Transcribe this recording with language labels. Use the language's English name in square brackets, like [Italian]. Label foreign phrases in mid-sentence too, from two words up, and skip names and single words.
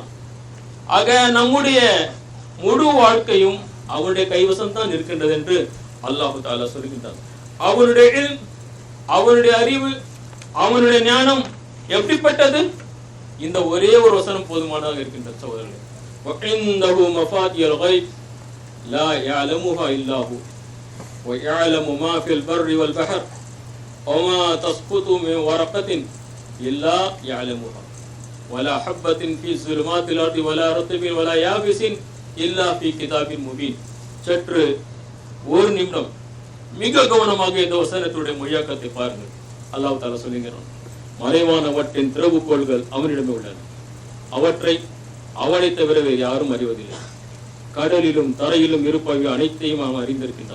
[Tamil] ஆக நம்முடைய முழு வாழ்க்கையும் அவனுடைய கைவசம் தான் இருக்கின்றது என்று [Arabic] الله تعالى [Tamil] சொல்கின்றான். அவனுடைய அறிவு, அவனுடைய ஞானம் எப்படிப்பட்டது? இந்த ஒரே ஒரு வசனம் போதுமானதாக இருக்கின்றது சகோதரர்களே. [Arabic] وَعِندَهُ مَفَاتِحُ الْغَيْبِ لَا يَعْلَمُهَا إِلَّا هُوَ وَيَعْلَمُ مَا فِي الْبَرِّ وَالْبَحْرِ وَمَا تَسْقُطُ مِنْ وَرَقَةٍ إِلَّا يَعْلَمُهَا وَلَا حَبَّةٍ فِي ظُلُمَاتِ الْأَرْضِ وَلَا رَطْبٍ وَلَا يَابِسٍ إِلَّا فِي كِتَابٍ مُبِينٍ. [Tamil] சற்று ஒரு நிமிடம் மிக கவனமாக இந்த வசனத்துடைய மொழியாக்கத்தை பாருங்கள். [Arabic] الله تعالى [Tamil] சொல்லுகிறான், மறைவானவற்றின் திறவுகோள்கள் அவனிடமே உள்ளன, அவற்றை அவனை தவிர வேறு யாரும் அறிவதில்லை. கடலிலும் தரையிலும் இருப்பவை அனைத்தையும் அவன் அறிந்திருக்கின்றான்.